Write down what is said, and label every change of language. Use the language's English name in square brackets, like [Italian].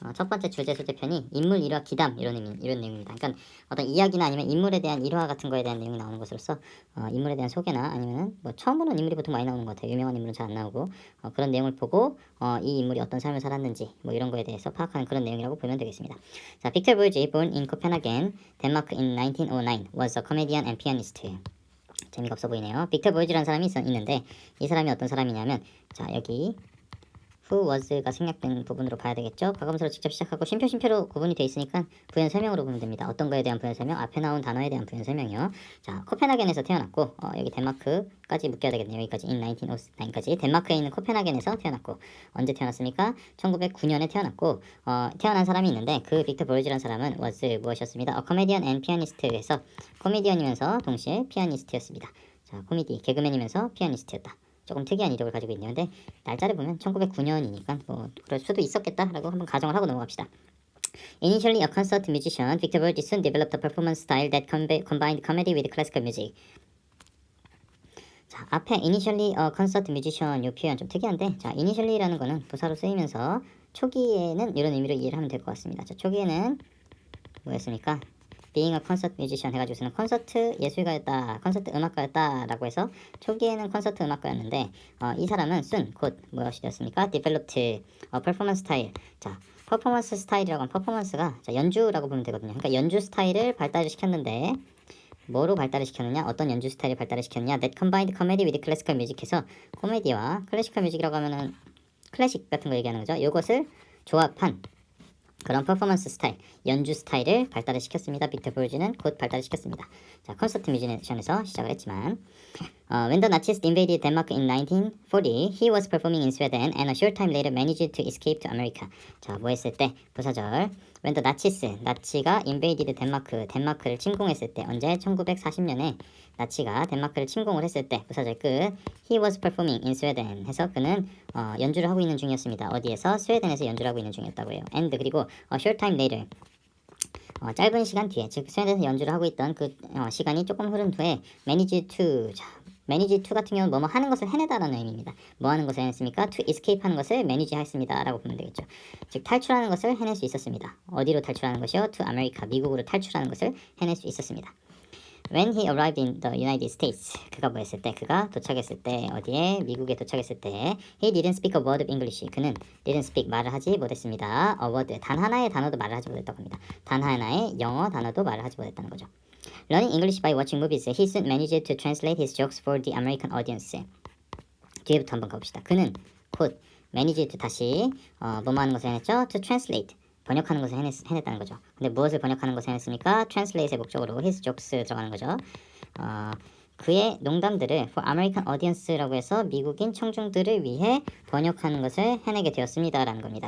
[Korean] 첫 번째 주제 소제편이 인물 일화 기담 이런 내용입니다. 그러니까 어떤 이야기나 아니면 인물에 대한 일화 같은 거에 대한 내용이 나오는 것으로서 인물에 대한 소개나 아니면은 뭐 처음 보는 인물이 보통 많이 나오는 것 같아요. 유명한 인물은 잘 안 나오고 그런 내용을 보고 이 인물이 어떤 삶을 살았는지 뭐 이런 거에 대해서 파악하는 그런 내용이라고 보면 되겠습니다. [English] 자, 빅터 볼지, born in Copenhagen, Denmark in 1909, was a comedian and pianist. [Korean] 재미가 없어 보이네요. 빅터 볼지라는 사람이 있는데, 이 사람이 어떤 사람이냐면, 자, 여기 [English] who was [Korean] 가 생략된 부분으로 봐야 되겠죠. 과거분사로 직접 시작하고 쉼표로 구분이 되어 있으니까 부연 설명으로 보면 됩니다. 어떤 거에 대한 부연 설명? 앞에 나온 단어에 대한 부연 설명이요. 자, 코펜하겐에서 태어났고 여기 덴마크까지 묶여야 되겠네요. 여기까지 [English] in 1909 [Korean] 까지 덴마크에 있는 코펜하겐에서 태어났고, 언제 태어났습니까? 1909년에 태어났고, 태어난 사람이 있는데 그 빅터 볼지라는 사람은 was 무엇이었습니다? [English] a comedian and pianist [Korean] 에서 코미디언이면서 동시에 피아니스트였습니다. 자, 코미디 개그맨이면서 피아니스트였다. 조금 특이한 이력을 가지고 있네요. 근데 날짜를 보면 1909년이니까 뭐 그럴 수도 있었겠다라고 한번 가정을 하고 넘어갑시다. [English] Initially a concert musician, Victor Verdi soon developed a performance style that combined comedy with classical music. [Korean] 자, 앞에 [English] initially a concert musician [Korean] 요 표현 좀 특이한데, 자, initially라는 거는 부사로 쓰이면서 초기에는 이런 의미로 이해를 하면 될 것 같습니다. 자, 초기에는 뭐였습니까? [English] being a concert musician [Korean] 해가지고서는 콘서트 예술가였다, 콘서트 음악가였다 라고 해서 초기에는 콘서트 음악가였는데, 이 사람은 soon 곧 무엇이 되었습니까? [English] developed a performance style. [Korean] 자, 퍼포먼스 스타일이라고 하면 퍼포먼스가 연주라고 보면 되거든요. 그러니까 연주 스타일을 발달을 시켰는데, 뭐로 발달을 시켰느냐, 어떤 연주 스타일을 발달을 시켰느냐, [English] that combined comedy with classical music [Korean] 해서 코미디와 클래시컬 뮤직이라고 하면은 클래식 같은 거 얘기하는 거죠. 이것을 조합한 그런 퍼포먼스 스타일, 연주 스타일을 발달을 시켰습니다. 빅터 볼지는 곧 발달을 시켰습니다. 자, 콘서트 뮤지션에서 시작을 했지만, [English] when the Nazis invaded Denmark in 1940, he was performing in Sweden and a short time later managed to escape to America. [Korean] 자, 뭐 했을 때? 부사절. [English] when the Nazis, [Korean] 나치가 invaded 덴마크를 침공했을 때, 언제? 1940년에 나치가 덴마크를 침공을 했을 때, 부사절 끝. [English] he was performing in Sweden [Korean] 해서 그는 연주를 하고 있는 중이었습니다. 어디에서? 스웨덴에서 연주를 하고 있는 중이었다고 해요. and 그리고 [English] a short time later, [Korean] 짧은 시간 뒤에, 즉 스웨덴에서 연주를 하고 있던 그 시간이 조금 흐른 후에 [English] manage to, [Korean] 자, manage to 같은 경우는 뭐뭐 하는 것을 해내다라는 의미입니다. 뭐 하는 것을 해냈습니까? [English] to escape [Korean] 하는 것을 manage 했습니다 라고 보면 되겠죠. 즉 탈출하는 것을 해낼 수 있었습니다. 어디로 탈출하는 것이요? [English] to America, [Korean] 미국으로 탈출하는 것을 해낼 수 있었습니다. [English] When he arrived in the United States, [Korean] 그가 뭐 했을 때? 그가 도착했을 때, 어디에? 미국에 도착했을 때, [English] he didn't speak a word of English. [Korean] 그는 [English] didn't speak, [Korean] 말을 하지 못했습니다. a word, 단 하나의 단어도 말을 하지 못했다고 합니다. 단 하나의 영어 단어도 말을 하지 못했다는 거죠. [English] Learning English by watching movies, he soon managed to translate his jokes for the American audience. [Korean] 뒤에부터 한번 가봅시다. 그는 곧 managed 다시 뭐뭐 하는 것을 해냈죠? [English] to translate, [Korean] 번역하는 것을 해냈다는 거죠. 근데 무엇을 번역하는 것을 해냈습니까? translate의 목적으로 [English] his jokes [Korean] 들어가는 거죠. 그의 농담들을 [English] for American audience [Korean] 라고 해서 미국인 청중들을 위해 번역하는 것을 해내게 되었습니다 라는 겁니다.